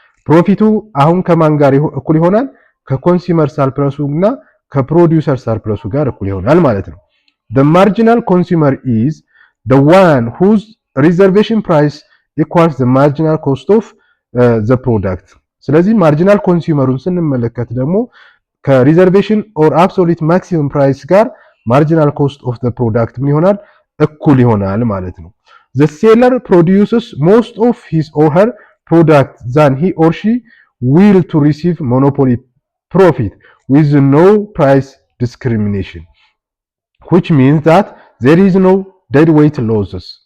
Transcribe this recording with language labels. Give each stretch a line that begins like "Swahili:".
Amharic: ፕሮፊቱ አሁን ከማን ጋር እኩል ይሆናል? ከኮንሱመር ሰርፕለሱ እና ከፕሮዲውሰር ሰርፕለሱ ጋር እኩል ይሆናል ማለት ነው።
English: the marginal consumer is the one whose reservation price equals the marginal cost of the product.
Amharic: ስለዚህ ማርጂናል ኮንሱመሩን ስንመለከት ደግሞ ከሪዘርቬሽን ኦር አብሶሉት ማክሲመም ፕራይስ ጋር ማርጂናል ኮስት ኦፍ ዘ ፕሮዳክት ምን ይሆናል? እኩል ይሆናል ማለት ነው።
English: the seller produces most of his or her product than he or she will to receive monopoly profit with no price discrimination, which means that there is no dead weight losses.